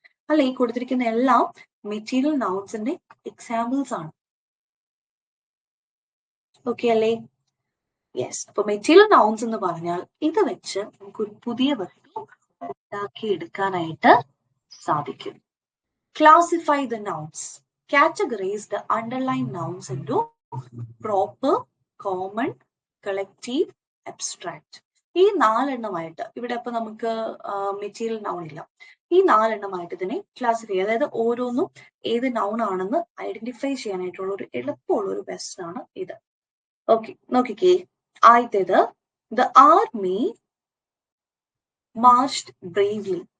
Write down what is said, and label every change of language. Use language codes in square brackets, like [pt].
[ml] അല്ലെ, ഈ കൊടുത്തിരിക്കുന്ന എല്ലാം മെറ്റീരിയൽ നൗൺസിന്റെ എക്സാമ്പിൾസ് ആണ്. ഓക്കെ അല്ലേ? യെസ്. അപ്പൊ മെറ്റീരിയൽ നൗൺസ് എന്ന് പറഞ്ഞാൽ ഇത് വെച്ച് നമുക്കൊരു പുതിയ വേർഡ് ഉണ്ടാക്കിയെടുക്കാനായിട്ട് സാധിക്കും. [en] Classify the nouns. Categorize the underlying nouns into proper, common, collective, abstract. [ml] ഈ 4 എണ്ണമായിട്ട് ഇവിടെ അപ്പൊ നമുക്ക് മെറ്റീരിയൽ നൗൺ ഇല്ല. ഈ 4 എണ്ണമായിട്ട് ഇതിനെ ക്ലാസിഫൈ, അതായത് ഓരോന്നും ഏത് നൗൺ ആണെന്ന് ഐഡന്റിഫൈ ചെയ്യാനായിട്ടുള്ള ഒരു എളുപ്പമുള്ള ഒരു ബെസ്റ്റ് ആണ് ഇത്. [en] okay, [ml] നോക്കിക്കേ. ആദ്യത്തേത് [en] The army marched bravely.